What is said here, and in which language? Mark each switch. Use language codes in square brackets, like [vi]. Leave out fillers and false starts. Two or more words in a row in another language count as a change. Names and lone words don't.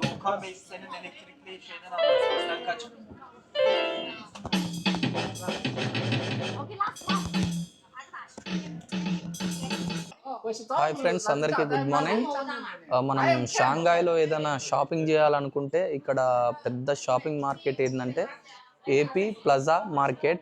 [tr] Okan Bey senin elektrikli şeyden almasın. Sen kaç. [en] hi friends, [te] అందరికీ [en] good morning. [te] మనం షాంఘాయ్లో ఏదైనా షాపింగ్ చేయాలనుకుంటే ఇక్కడ పెద్ద [en] shopping market [te] ఏంటంటే ఏపీ ప్లాజా మార్కెట్.